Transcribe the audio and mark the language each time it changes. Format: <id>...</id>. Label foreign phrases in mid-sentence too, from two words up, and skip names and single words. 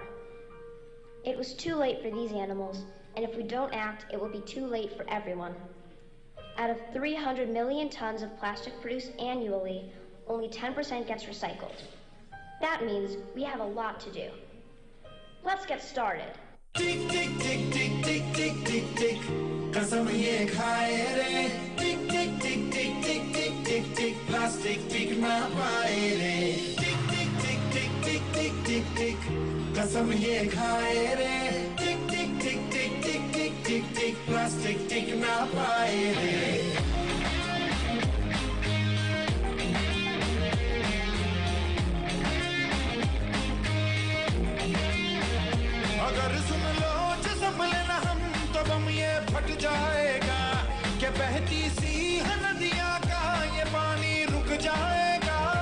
<en>It was too late for these animals, and if we don't act, it will be too late for everyone. Out of 300 million tons of plastic produced annually, only 10% gets recycled. That means we have a lot to do. Let's get started. Tick, tick, tick, tick, tick, tick, tick, tick.</en> <hi>कसम ये खाए रे.</hi> <en>Tick, tick, tick, tick, tick, tick, tick, tick.</en> <hi>Plastic टिक ना पाए रे.</hi> <en>Tick, tick, tick, tick, tick, tick, tick, tick.</en> <hi>कसम ये खाए रे.</hi> <en>Tick, tick, tick, tick, tick, tick, tick, tick.</en> <hi>Plastic टिक ना पाए रे. अगर सुन लो जो संभले ना हम तो बम ये फट जाएगा कि बहती सी नदियां का ये पानी रुक जाएगा.</hi>